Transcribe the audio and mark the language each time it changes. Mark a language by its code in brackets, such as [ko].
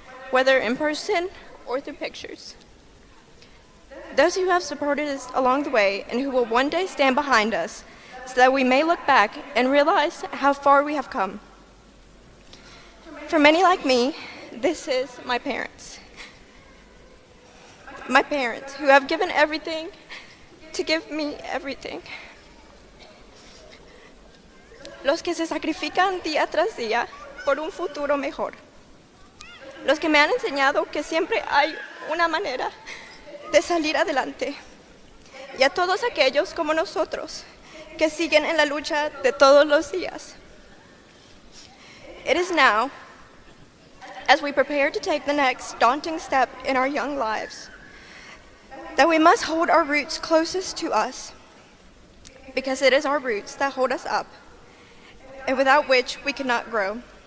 [en] whether in person or through pictures. Those who have supported us along the way and who will one day stand behind us so that we may look back and realize how far we have come. For many like me, this is my parents. My parents who have given everything to give me everything. [es] Los que se sacrifican día tras día por un futuro mejor. Los que me han enseñado que siempre hay una manera de salir adelante. Y a todos aquellos como nosotros que siguen en la lucha de todos los días. [en] It is now, as we prepare to take the next daunting step in our young lives, that we must hold our roots closest to us, because it is our roots that hold us up, and without which we cannot grow.